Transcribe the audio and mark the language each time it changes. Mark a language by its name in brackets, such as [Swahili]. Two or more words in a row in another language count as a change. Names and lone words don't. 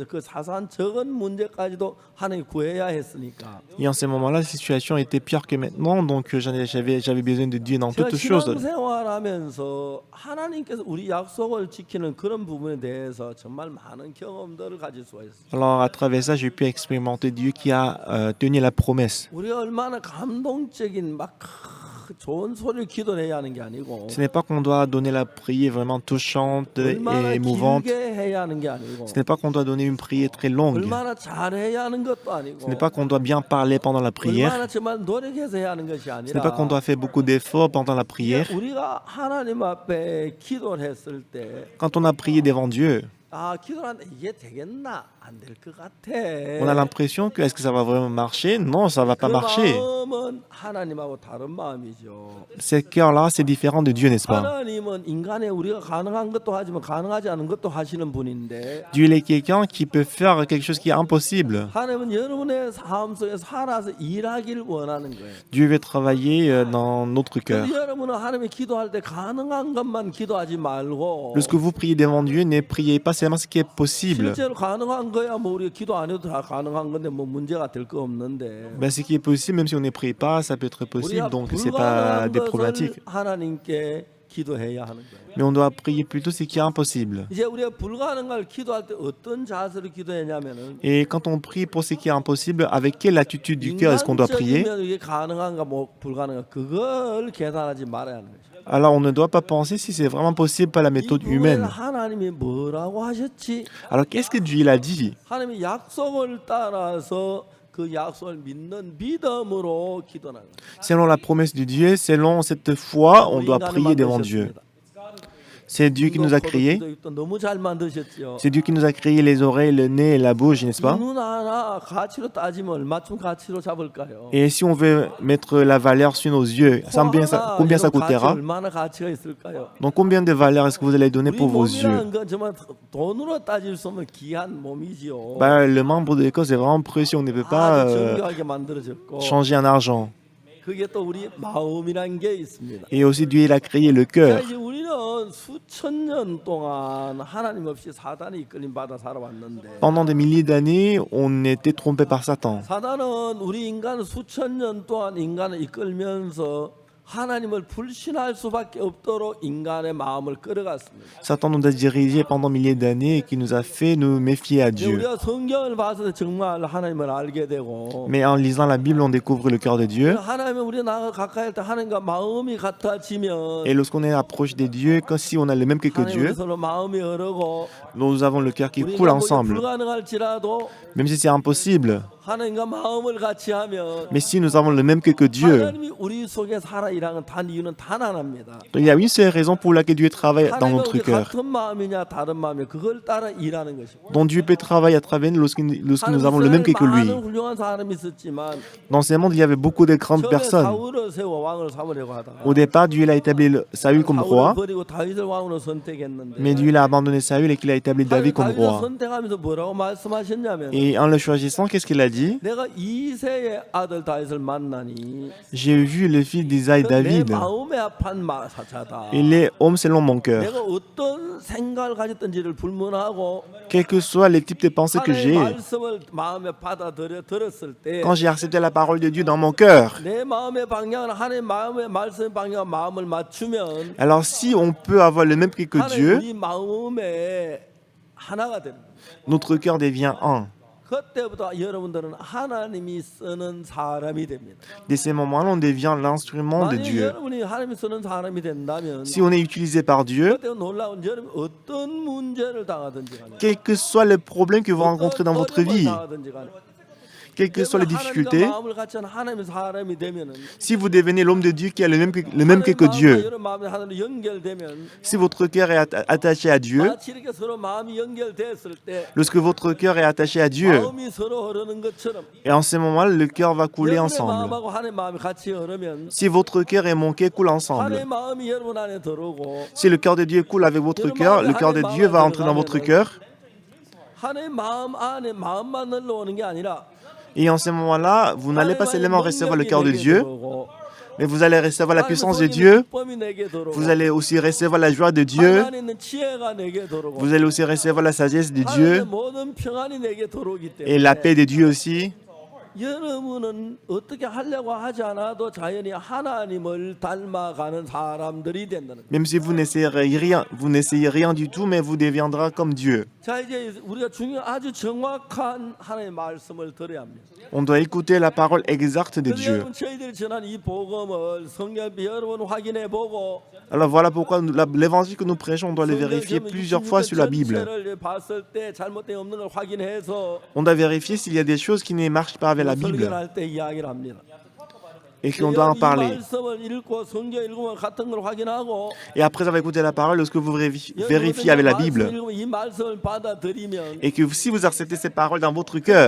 [Korean] 그 사소한 적은 문제까지도 하나님 구해야 했으니까. [French] Et en ces moments-là, la situation était pire que maintenant, donc j'avais besoin de Dieu dans [Korean] 제가 [French] toutes choses. [Korean] 신앙생활하면서 하나님께서 우리 약속을 지키는 그런 부분에 대해서 정말 많은 경험들을 가질 수가 있어요. [French] Alors à travers ça, j'ai pu expérimenter Dieu qui a tenu la promesse. [Korean] 우리가 얼마나 감동적인 막 좋은 소리를 기도해야 하는 게 아니고 [French] Ce n'est pas qu'on doit donner la prière vraiment touchante et [Korean] 얼마나 [French] émouvante. [Korean] 길게 해야 하는 게 아니고 [French] Ce n'est pas qu'on doit donner une prière très longue. [Korean] 얼마나 잘해야 하는 것도 [French] Ce [Korean] 아니고 [French] n'est pas qu'on doit bien parler pendant la prière. [Korean] 얼마나 정말 노력해서 해야 하는 것이 [French] Ce n'est pas qu'on [Korean] 아니라 [French] doit faire beaucoup d'efforts pendant la prière. [Korean] 우리가 하나님 앞에 기도를 했을 때 [French] Quand on a prié devant Dieu, [Korean] 기도를 하는데 이게 되겠나 안 될 것 같아. [French] on a l'impression que est-ce que ça va vraiment marcher? Non, ça va pas [Korean] 그 [French] marcher. [Korean] 마음은 하나님하고 다른 마음이죠. [French] Ce cœur-là, c'est différent de Dieu, n'est-ce pas? [Korean] 하나님은 인간의 우리가 가능한 것도 하지만 가능하지 않은 것도 하시는 분인데 [French] Dieu il est quelqu'un qui peut faire quelque chose qui est impossible. [Korean] 하나님은 여러분의 삶 속에 살아서 일하기를 원하는 거예요. [French] Dieu veut travailler dans notre cœur. [Korean] 근데 여러분은 하나님이 기도할 때 가능한 것만 기도하지 말고 [French] Lorsque vous priez devant Dieu, ne priez pas seulement ce qui est possible. [Korean] 실제로 가능한 거야 뭐 우리가 기도 안 해도 다 가능한 건데 뭐 문제가 될 거 없는데 [French] Ben, ce qui est possible, même si on ne prie pas, ça peut être possible, [Korean] 우리가 [French] donc c'est pas [Korean] 불가능한 [French] des [Korean] 것을 [French] problématiques. [Korean] 하나님께 기도해야 하는 거예요. [French] Mais on doit prier plutôt ce qui est impossible. [Korean] 이제 우리가 불가능한 걸 기도할 때 어떤 자세로 기도했냐면은 [French] Et quand on prie pour ce qui est impossible, avec quelle attitude du cœur est-ce qu'on doit prier? [Korean] 인간적이면 이게 가능한가 뭐 불가능한가 그걸 계산하지 말아야 하는 거죠. [French] Alors on ne doit pas penser si c'est vraiment possible par la méthode [Korean] 이 부분에 [French] humaine. [Korean] 하나님이 뭐라고 하셨지? [French] Alors qu'est-ce que Dieu il a dit? [Korean] 하나님이 약속을 따라서 그 약속을 믿는 믿음으로 기도하는 거예요. [French] Selon la promesse de Dieu, selon cette foi, on doit [Korean] 인간을 [French] prier devant Dieu. [Korean] 만드셨습니다. [French] C'est Dieu qui nous a créés. [Korean] 너무 잘 만드셨죠. [French] C'est Dieu qui nous a créé les oreilles, le nez et la bouche, n'est-ce pas? [Korean] 눈 하나 가치로 따지면 얼마쯤 가치로 잡을까요? [French] Et si on veut mettre la valeur sur nos yeux, combien ça coûtera? [Korean] 얼마나 가치가 있을까요? [French] Donc combien de valeur est-ce que vous allez donner [Korean] 우리 [French] pour vos yeux? [Korean] 몸이라는 건 정말 돈으로 따질 수 없는 귀한 몸이지요. [French] Le membre de corps, c'est vraiment précieux. On ne peut pas [Korean] 아주 정교하게 만들어졌고 [French] changer en argent. [Korean] 그게 또 우리 마음이라는 게 있습니다. [French] Et aussi, Dieu, il a créé le [Korean] 자, [French] cœur. [Korean] 이제 우리는 수천 년 동안 하나님 없이 사단이 이끌림 받아 살아왔는데 [French] Pendant des milliers d'années, on était trompé par Satan. [Korean] 사단은 우리 인간을 수천 년 동안 인간을 이끌면서 하나님을 불신할 수밖에 없도록 인간의 마음을 끌어갔습니다. [French] Satan nous a dirigés pendant milliers d'années et qui nous a fait nous méfier à Dieu. [Korean] 우리가 성경을 봐서 정말 하나님을 알게 되고 [French] Mais en lisant la Bible, on découvre le cœur de Dieu. [Korean] 하나님은 우리 나가 가까이 할 때 하나님과 마음이 같아지면 [French] Et lorsqu'on est approche de Dieu, comme si on a le même cœur que [Korean] 하나님 [French] Dieu, [Korean] 서로 마음이 흐르고 [French] nous avons le cœur qui [Korean] 우리가 [French] coule [Korean] 뭐 [French] ensemble. [Korean] 불가능할지라도 [French] Même si c'est impossible. [Korean] 하나님과 마음을 같이 하면 [French] Mais si nous avons le même cœur que Dieu, [Korean] 하나님이 우리 속에 살아 일하는 단 이유는 단 하나입니다. [French] il y a une seule raison pour laquelle Dieu travaille dans [Korean] 하나님과 [French] notre [Korean] 우리 [French] cœur. [Korean] 같은 마음이냐 다른 마음이냐 그걸 따라 일하는 것이고. [French] Dont Dieu peut travailler à travers nous lorsque nous avons le même cœur que lui. [Korean] 많은 훌륭한 사람이 있었지만 [French] Dans ce monde, il y avait beaucoup de grandes [Korean] 처음에 [French] personnes. [Korean] 사울을 세워 왕을 삼으려고 하다가 [French] Au départ, Dieu il a établi Saül comme [Korean] 사울을 [French] roi, [Korean] 버리고 다윗을 왕으로 선택했는데 [French] mais Dieu il a abandonné Saül et qu'il a établi David comme [Korean] 다윗을 [French] roi. [Korean] 선택하면서 뭐라고 말씀하셨냐면 [French] Et en le choisissant, qu'est-ce qu'il a dit? [Korean] 내가 이새의 아들 다윗을 만나니 [French] J'ai vu le fils d'Isaïe [Korean] 내 [French] David. [Korean] 마음에 합한 사자다. [French] Il est homme selon mon cœur. [Korean] 내가 어떤 생각을 가졌던지를 불문하고 [French] Quels que soient les types de pensées que [Korean] 하나님의 [French] j'ai, [Korean] 말씀을 마음에 들었을 때 [French] quand j'ai accepté la parole de Dieu dans mon cœur, [Korean] 내 마음의 방향을 하나님 마음의 말씀의 방향과 마음을 맞추면 [French] alors si on peut avoir le même cœur que [Korean] 하나님 [French] Dieu, [Korean] 우리 마음에 하나가 됩니다. [French] notre cœur devient un. [Korean] 그때부터 여러분들은 하나님이 쓰는 사람이 됩니다. [French] Dès ces moments-là, on devient l'instrument de [Korean] 만약 [French] Dieu. [Korean] 여러분이 하나님이 쓰는 사람이 된다면 [French] Si on est utilisé par Dieu, [Korean] 그때 놀라운 여러분 어떤 문제를 당하든지 간에 [French] quel que soit le problème que vous rencontrez dans votre [Korean] 어려움을 [French] vie, [Korean] 당하든지 간에 [French] quelles que soient les difficultés, [Korean] 하나님과 마음을 같이 하는 하나님의 사람이 되면은 [French] si vous devenez l'homme de Dieu qui a le même cœur que Dieu, [Korean] 여러분 마음이 하나님과 연결되면 [French] si votre cœur est attaché à Dieu, [Korean] 마치 이렇게 서로 마음이 연결됐을 때 [French] lorsque votre cœur est attaché à Dieu, [Korean] 마음이 서로 흐르는 것처럼 [French] et en ce moment-là, le cœur va couler [Korean] 여러분의 [French] ensemble. [Korean] 마음하고 하나님의 마음이 같이 흐르면 [French] Si votre cœur et mon cœur coulent ensemble, [Korean] 하나님의 마음이 여러분 안에 들어오고 [French] si le cœur de Dieu coule avec votre cœur, le cœur de Dieu va entrer dans votre cœur. [Korean] 하나님의 마음 안에 마음만 흘러오는 게 아니라 [French] Et en ce moment-là, vous n'allez pas seulement recevoir le cœur de Dieu, mais vous allez recevoir la puissance de Dieu. Vous allez aussi recevoir la joie de Dieu. Vous allez aussi recevoir la sagesse de Dieu et la paix de Dieu aussi. [Korean] 여러분은 어떻게 하려고 하지 않아도 자연히 하나님을 닮아가는 사람들이 된다는 거예요. [French] Même si vous n'essayez rien du tout, mais vous deviendrez comme Dieu. [Korean] 자 이제 우리가 아주 정확한 하나님의 말씀을 들어야 합니다. [French] On doit écouter la parole exacte de Dieu. [Korean] 여러분 저희들이 전한 이 복음을 성경 여러 번 확인해 보고 [French] Alors voilà pourquoi l'évangile que nous prêchons, on doit le vérifier plusieurs fois sur la Bible. [Korean] 봤을 때 잘못된 없는 걸 확인해서 [French] On doit vérifier s'il y a des choses qui ne marchent pas avec la Bible [Korean] 설교할 때 이야기를 합니다. [French] et qu'on doit en [Korean] 이 [French] parler. [Korean] 말씀을 읽고 성경 읽으면 같은 걸 확인하고 [French] Et après avoir écouté la parole, lorsque vous vérifiez avec la Bible [Korean] 이 말씀을 받아들이면 [French] et que si vous acceptez ces paroles dans votre cœur,